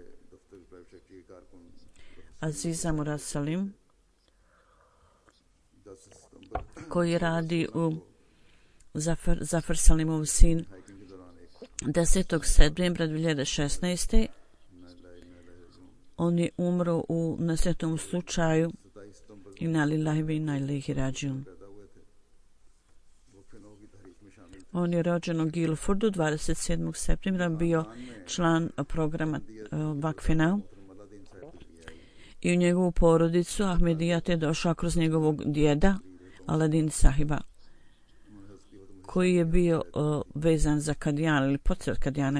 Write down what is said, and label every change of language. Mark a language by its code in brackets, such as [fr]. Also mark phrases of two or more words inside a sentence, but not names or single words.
[bs] Aziza Murad Salim, koji radi u Zafar Salimov sin, 10. septembra 2016. On je umro u nesretnom slučaju. [ar] إنا لله وإنا إليه راجعون. [bs] On je rođen u Guildfordu 27. septembra, bio član programa Vakfina i u njegovu porodicu Ahmedijat je došao kroz njegovog djeda Aladin Sahiba, koji je bio vezan za Kadijan ili podsred Kadijana.